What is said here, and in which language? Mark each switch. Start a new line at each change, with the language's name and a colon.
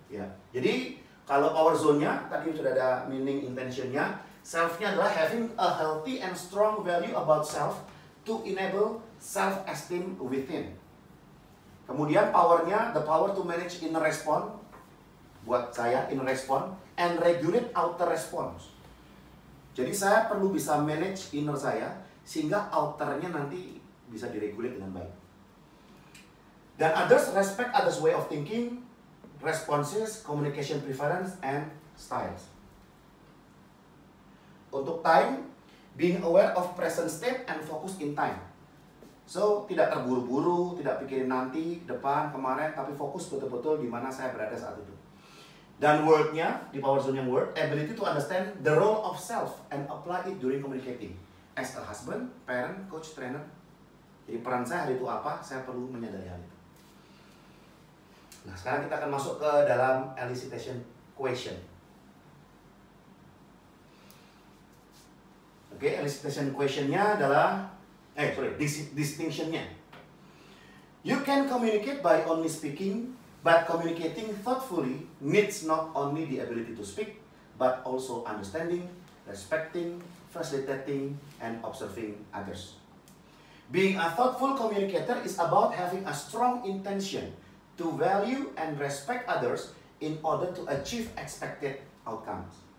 Indonesian: Ya, jadi kalau power zone-nya tadi sudah ada meaning intention-nya. Self-nya adalah
English: having a healthy and strong value about self to enable self-esteem within.
Indonesian: Kemudian power-nya,
English: the power to manage inner response.
Indonesian: Buat saya,
English: inner response and regulate outer response.
Indonesian: Jadi saya perlu bisa manage inner saya sehingga outer-nya nanti bisa diregulate dengan baik.
English: Dan others, respect others' way of thinking, responses, communication preference, and styles. Untuk time, being aware of present state and focus in time.
Indonesian: So, tidak terburu-buru, tidak pikirin nanti, depan, kemarin, tapi fokus betul-betul di mana saya berada saat itu. Dan word-nya, di power zone yang word,
English: ability to understand the role of self and apply it during communicating. As a husband, parent, coach, trainer.
Indonesian: Jadi peran saya hari itu apa, saya perlu menyadari hal itu. Nah, sekarang kita akan masuk ke dalam elicitation question. Oke, elicitation question-nya adalah distinction-nya.
English: You can communicate by only speaking, but communicating thoughtfully needs not only the ability to speak, but also understanding, respecting, facilitating, and observing others. Being a thoughtful communicator is about having a strong intention to value and respect others in order to achieve expected outcomes.